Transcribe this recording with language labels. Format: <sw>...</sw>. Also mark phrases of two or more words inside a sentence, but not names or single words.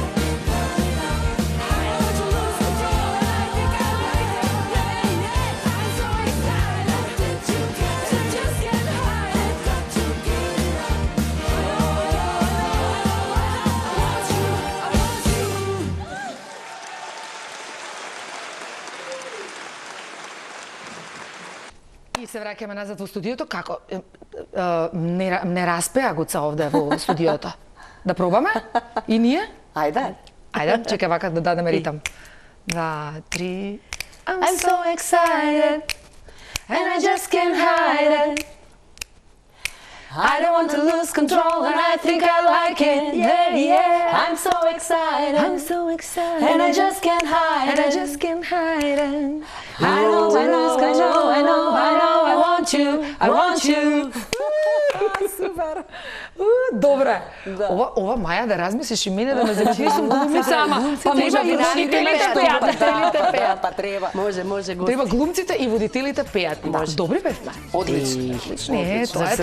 <en>I'm about to lose control, and I think I like it. Yeah, yeah. I'm so excited, and I just can't hide it. Got to get it up. I know, I know, I want you, I want you.</en> <mk>И се враќаме назад во студиото. Како? Не распеа Гуца овде во студиото. Да пробаме? И ние? Ајде. Ајде, чекај вака да дадеме ритам. 2, 3.</mk> <en>I'm so excited, and I just can't hide it. I don't want to lose control and I think I like it. Yeah, yeah. I'm so excited. I'm so excited. And I just can't hide And I it. just can't hide it. I know, I know, I know, I know, I know, I want you, I want you.</en> <mk>Супер. Добре. Ова Маја да размислиш и мене да ме замисли сум глумица, ама Па може треба и водителите пеат. Па треба. Може, може, гости. Треба глумците и водителите пеат. Добри бевме. Одлично. Не, тоа е</mk>